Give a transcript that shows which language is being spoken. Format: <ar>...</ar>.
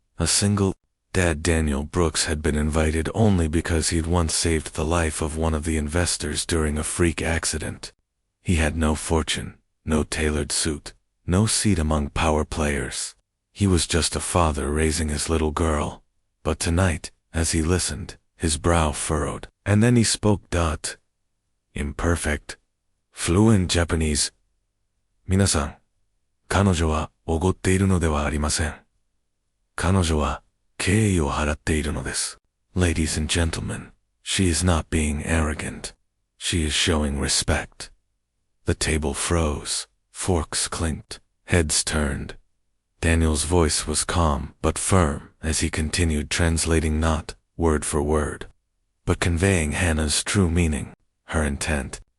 <en>A single dad. Daniel Brooks had been invited only because he'd once saved the life of one of the investors during a freak accident. He had no fortune, no tailored suit, no seat among power players. He was just a father raising his little girl. But tonight, as he listened, his brow furrowed, and then he spoke. Imperfect, fluent Japanese.</en> <ja>皆さん、彼女はおごっているのではありません。彼女は敬意を払っているのです。</ja> <en>Ladies and gentlemen, she is not being arrogant. She is showing respect. The table froze, forks clinked, heads turned. Daniel's voice was calm but firm as he continued translating, not word for word, but conveying Hana's true meaning, her intent.</en>